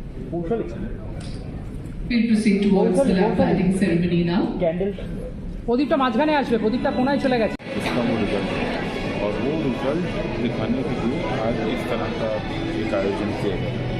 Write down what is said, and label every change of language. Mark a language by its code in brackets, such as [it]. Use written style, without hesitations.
[en] We'll proceed towards the lamp lighting ceremony now. [bn] প্রদীপটা মাঝখানে আসবে, প্রদীপটা কোনায় চলে গেছে। [hi] इसका वो रिजल्ट और वो रिजल्ट दिखाने के लिए आज इस तरह का एक आयोजन किया गया।